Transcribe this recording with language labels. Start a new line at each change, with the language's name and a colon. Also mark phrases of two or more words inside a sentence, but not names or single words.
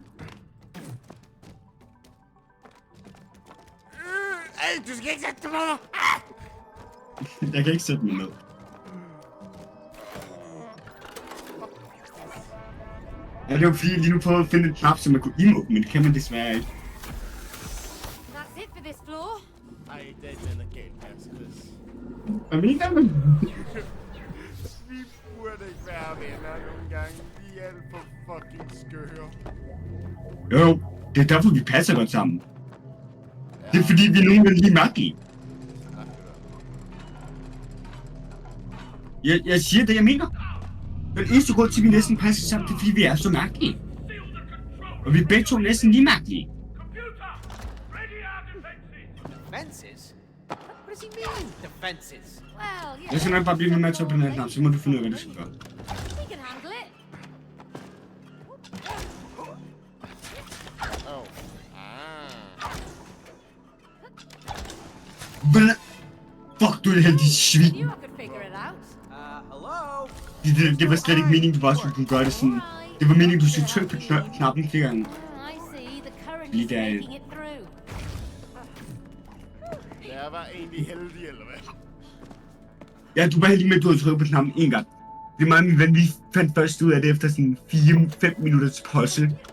Danish: Ej, du skal ikke sætte dig på mig. Jeg kan ikke sætte mig ned. Ja, det var fordi, jeg lige nu prøvede at finde en knap, som man kunne emote, men det kan man desværre ikke.
English: That's it for this floor.
Danish: Ej, det er den er galt her, Chris. Hvad mener man? Vi burde ikke være venner nogle gange. Vi er alt for fucking skøre. Jo, det er derfor, vi passer godt sammen. Det er fordi, vi er nogen, der er lige mærkelige. Jeg siger det, jeg mener. Den eneste grund til, at vi næsten passer sammen, det er fordi, vi er så mærkelige. Og vi er begge to næsten lige mærkelige.
English: Defenses? What does he mean, defenses? Well,
Danish: Jeg skal nok bare blive ved med at tage på den her knap, så må du finde ud af, hvad du skal gøre.
English: we can handle it. Oh.
Danish: Hvad? Fuck, du er det heldige svin.
English: Knew I could figure it out. Hello?
Danish: Det var slet ikke meningen, du bare skulle kunne gøre det sådan. Det var meningen, du skulle trykke på knappen flere gange.
English: I see. The current
Danish: Lige
English: is
Danish: der.
English: making it through.
Danish: Jeg var egentlig heldig, eller hvad? Ja, du var heldig med, at du havde trykket på knappen en gang. Det er meget min ven, vi fandt først ud af det efter sådan 4-5 minutters puzzle.